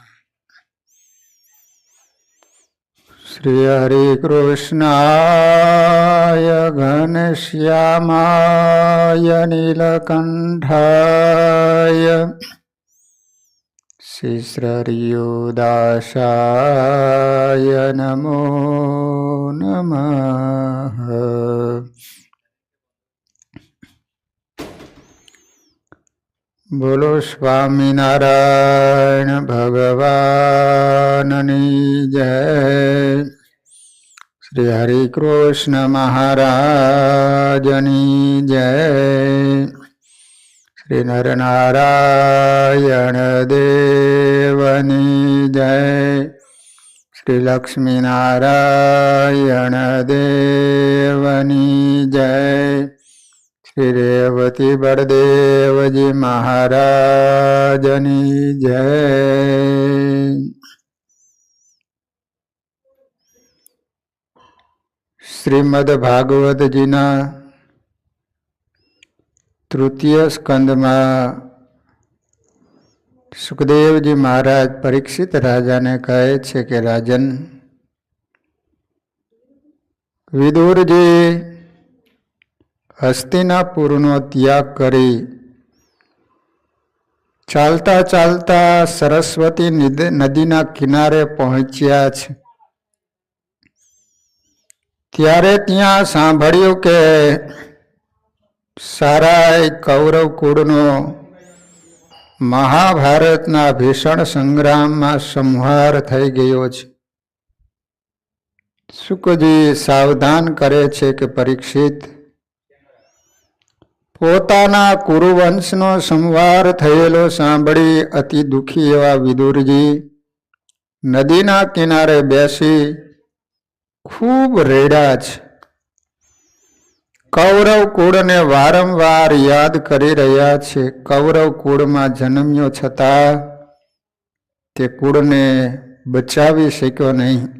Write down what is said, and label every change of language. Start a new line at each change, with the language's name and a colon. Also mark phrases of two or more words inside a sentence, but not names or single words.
Sanskrit: श्री हरे कृष्णाय घनश्यामाय नीलकंठाय श्रीश्रीयुदासाय नमो नमः।
Gujarati: બોલો સ્વામિનારાયણ ભગવાનની જય। શ્રી હરિ કૃષ્ણ મહારાજની જય। શ્રી નરનારાયણ દેવની જય। શ્રી લક્ષ્મી નારાયણ દેવની જય। શ્રી રેવતી બળદેવ જી મહારાજની જય। શ્રીમદ્ ભાગવત જી ના તૃતીય સ્કંધ માં શુકદેવ જી મહારાજ પરીક્ષિત રાજા ને કહે છે કે રાજન, વિદુર જી હસ્તિનાપુર નો ત્યાગ કરી ચાલતા ચાલતા સરસ્વતી નદી ના કિનારે પહોંચ્યા છે। ત્યારે ત્યાં સાંભળ્યું કે સારાય કૌરવ કુળનો મહાભારતના ભીષણ સંગ્રામ માં સંહાર થઈ ગયો છે। શુકજી સાવધાન કરે છે કે પરીક્ષિત, પોતાના કુરુવંશનો સંહાર થયેલો સાંભળી અતિ દુઃખી એવા વિદુરજી નદીના કિનારે બેસી ખૂબ રડ્યા છે। કૌરવ કુળ ને વારંવાર યાદ કરી રહ્યા છે। કૌરવ કુળ માં જન્મ્યો છતાં તે કુળ ને બચાવી શક્યો નહીં।